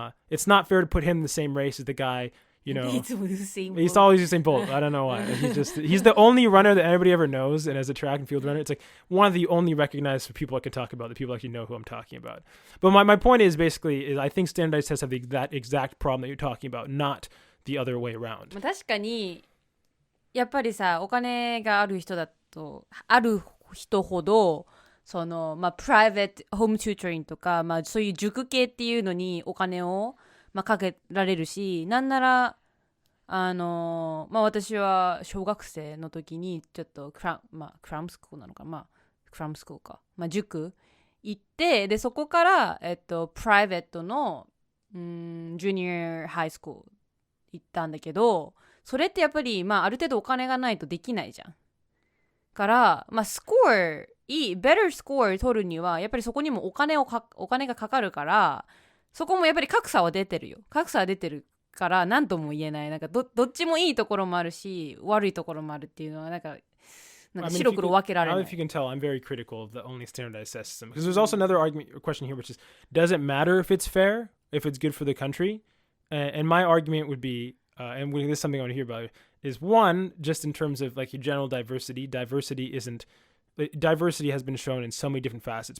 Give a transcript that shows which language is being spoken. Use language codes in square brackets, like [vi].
[en] It's not fair to put him in the same race as the guy, he's always Usain Bolt. I don't know why. He's the only runner that anybody ever knows. And as a track and field runner, it's like one of the only recognized people I can talk about, that people actually know who I'm talking about. But my point is basically, I think standardized tests have that exact problem that you're talking about, not the other way around. [ja] 確かにやっぱりさ、お金がある人ほどプライベートホームチュートリングとか、そういう塾系っていうのにお金を、かけられるし、なんなら私は小学生の時にちょっとクラムスクールなのかクラムスクールか、塾行って、でそこからプライベートのジュニアハイスクール行ったんだけど、それってやっぱりある程度お金がないとできないじゃん。からまあスコアbetter スコア取るにはやっぱりそこにもお金がかかるから、そこもやっぱり格差は出てるから何とも言えない。なんか どっちもいいところもあるし悪いところもあるっていうのはなんか白黒分けられない。 [en] If you can tell, I'm very critical of the only standardized test system. Because there's also another argument or question here, which is, does it matter if it's fair, if it's good for the country? And my argument would be, and this is something I want to hear about, is one, just in terms of like your general diversity. Diversity has been shown in so many different facets.